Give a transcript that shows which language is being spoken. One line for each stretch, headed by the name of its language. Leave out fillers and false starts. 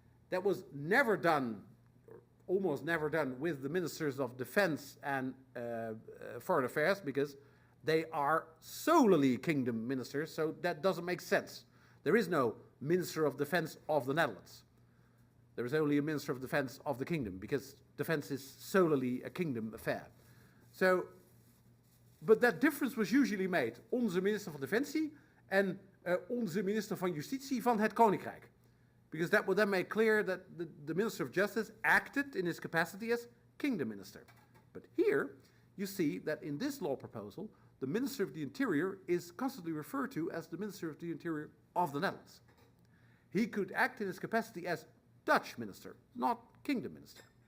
English: That was never done, or almost never done, with the ministers of defense and foreign affairs, because they are solely kingdom ministers, so that doesn't make sense. There is no Minister of Defense of the Netherlands. There is only a Minister of Defense of the Kingdom, because defense is solely a kingdom affair. So, but that difference was usually made.
Dutch: Onze minister van Defensie en onze minister van Justitie van het Koninkrijk.
English: Because that would then make clear that the Minister of Justice acted in his capacity as kingdom minister. But here, you see that in this law proposal, the Minister of the Interior is constantly referred to as the Minister of the Interior of the Netherlands. He could act in his capacity as Dutch minister, not kingdom minister.